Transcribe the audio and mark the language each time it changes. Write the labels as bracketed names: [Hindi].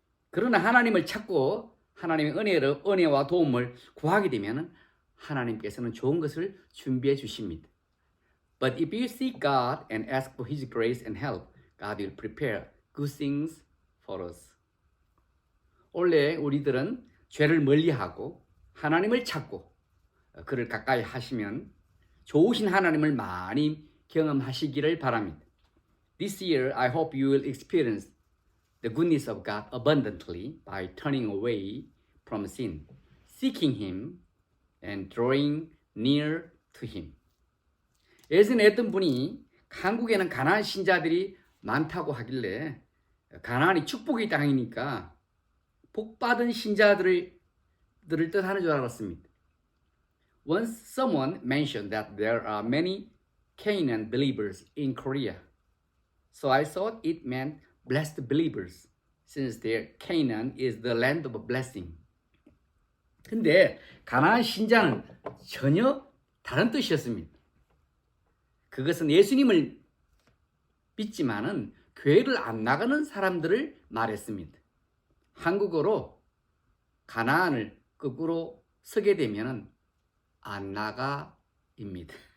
[Korean] 그러나 하나님을 찾고 하나님의 은혜와 도움을 구하게 되면 하나님께서는 좋은 것을 준비해 주십니다. [English] But if you seek God and ask for His grace and help, God will prepare good things for us. [Korean] 원래 우리들은 죄를 멀리하고 하나님을 찾고 그를 가까이 하시면 좋으신 하나님을 많이 경험하시기를 바랍니다. [English] This year, I hope you will experience the goodness of God abundantly by turning away from sin, seeking Him, and drawing near to Him. [Korean] 예전에 어떤 분이 한국에는 가나안 신자들이 많다고 하길래 가나안이 축복의 땅이니까 복받은 신자들을 뜻하는 줄 알았습니다. [English] Once someone mentioned that there are many Canaan believers in Korea. So I thought it meant blessed believers, since their Canaan is the land of blessing. [Korean] 근데 가나안 신자는 전혀 다른 뜻이었습니다. 그것은 예수님을 믿지만은 교회를 안 나가는 사람들을 말했습니다. 한국어로 가나안을 거꾸로 쓰게 되면은 안 나가입니다.